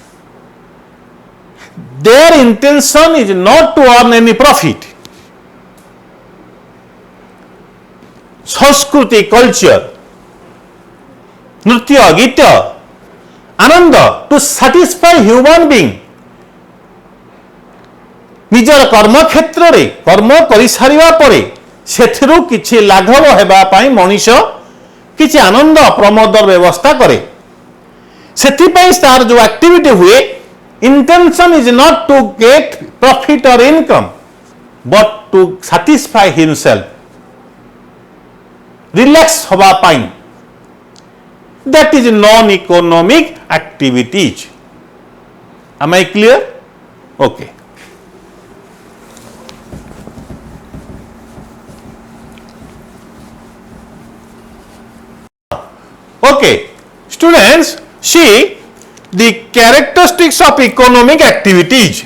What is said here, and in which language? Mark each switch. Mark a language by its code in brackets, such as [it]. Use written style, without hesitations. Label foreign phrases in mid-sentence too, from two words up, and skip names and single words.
[en] Their intention is not to earn any profit. Sanskriti, culture, [or] ନୃତ୍ୟ, ଗୀତ, ଆନନ୍ଦ, [en] to satisfy human being. [or] ନିଜର କର୍ମ କ୍ଷେତ୍ରରେ କର୍ମ କରିସାରିବା ପରେ ସେଥିରୁ କିଛି ଲାଘବ ହେବା ପାଇଁ ମଣିଷ କିଛି ଆନନ୍ଦ ପ୍ରମୋଦର ବ୍ୟବସ୍ଥା କରେ। ସେଥିପାଇଁ ତାର ଯେଉଁ ଆକ୍ଟିଭିଟି ହୁଏ, [en] intention is not to get profit or income but to satisfy himself, [or] ରିଲାକ୍ସ ହେବା ପାଇଁ। [en] That is non-economic activities. Am I clear? Okay. Okay, students, see the characteristics of economic activities.